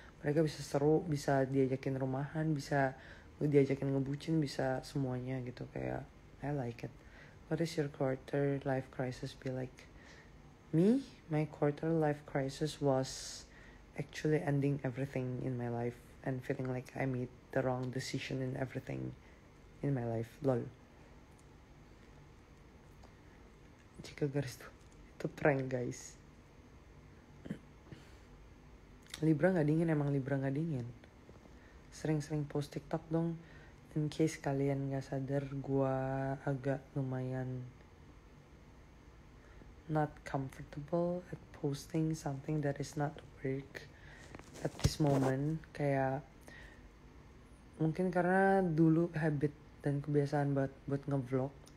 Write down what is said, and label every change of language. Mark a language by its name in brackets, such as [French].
[Indonesian] Mereka bisa seru, bisa diajakin rumahan, bisa diajakin ngebucin, bisa semuanya gitu. Kayak [English] I like it. What is your quarter life crisis be like? Me, my quarter life crisis was actually ending everything in my life and feeling like I made the wrong decision in everything in my life. Lol. [Indonesian] Jika garis tuh, itu prank guys. Libra gak dingin, emang Libra gak dingin. Sering-sering post TikTok dong. [English] In case [Indonesian] kalian gak sadar, gue agak lumayan [English] not comfortable at posting something that is not work at this moment. [Indonesian] Kayak mungkin karena dulu habit dan kebiasaan buat ngevlog.